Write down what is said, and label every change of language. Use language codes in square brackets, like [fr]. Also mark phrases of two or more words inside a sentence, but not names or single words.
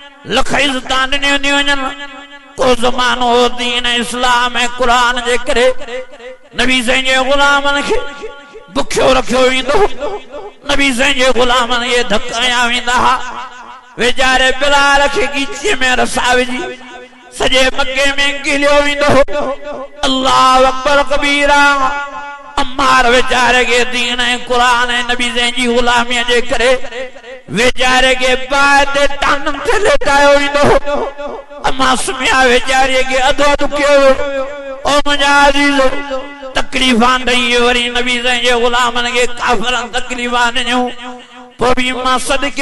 [sd] लख इज़्ज़तां ॾिनियूं थी वञनि को ज़मानो दीन इस्लाम ऐं क़ुरान जे करे नबी साईं जे ग़ुलामनि खे बुखियो रखियो वेंदो नबी साईं जे ग़ुलामनि खे धक हयां वेंदा हा वेचारे बिलाल खे ॻीचीअ में रसा विझी सॼे मके में गिलियो वेंदो [ar] الله أكبر كبيرا [sd] अम्मार वेचारे के दीन ऐं क़ुरान ऐं नबी साईं जी ग़ुलामीअ जे करे वेचारे के बाहि ते टाननि ते लेटायो वेंदो अम्मा सुमिया वेचारे के अधो अधु कयो ओ मुंहिंजा अज़ीज़ तकलीफ़ां ॾेई वरी नबी साईं जे ग़ुलामनि खे काफ़िरनि तकलीफ़ां ॾिनियूं पोइ बि मां सदके